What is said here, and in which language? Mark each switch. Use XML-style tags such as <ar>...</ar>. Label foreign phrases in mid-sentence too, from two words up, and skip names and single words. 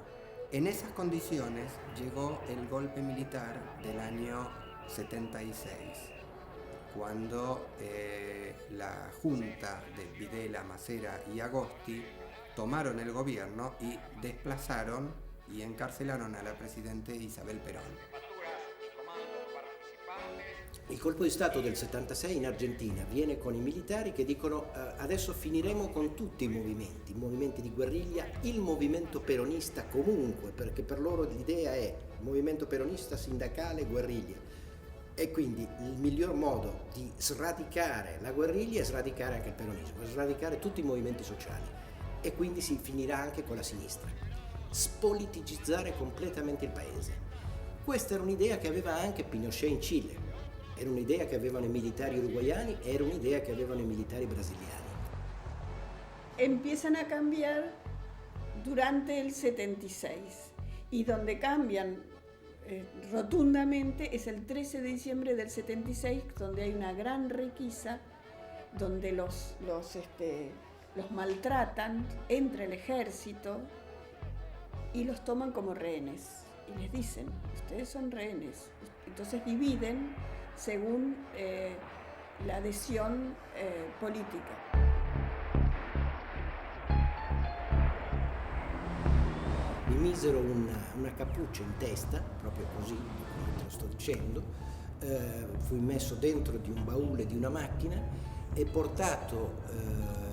<es>En esas condiciones llegó el golpe militar del año 76, cuando la junta de Videla, Macera y Agosti tomaron el gobierno y desplazaron y encarcelaron a la presidente Isabel Perón.</es> <it>Il colpo di Stato del 76 in Argentina viene con i militari che dicono adesso finiremo con tutti i movimenti di guerriglia, il movimento peronista comunque, perché per loro l'idea è movimento peronista, sindacale, guerriglia. E quindi il miglior modo di sradicare la guerriglia è sradicare anche il peronismo, sradicare tutti i movimenti sociali. E quindi si finirà anche con la sinistra. Spoliticizzare completamente il paese. Questa era un'idea che aveva anche Pinochet in Cile, era un'idea che avevano i militari uruguayani, era un'idea che avevano i militari brasiliani.</it> <es>Empiezan a cambiar durante el 76 y donde cambian rotundamente es el 13 de diciembre del 76, donde hay una gran requisa, donde los maltratan entre el ejército y los toman como rehenes y les dicen, ustedes son rehenes. Entonces dividen según la adhesión política.</es> <it>Mi misero una cappuccia in testa, proprio così, come te lo sto dicendo, fui messo dentro di un baule di una macchina e portato</it>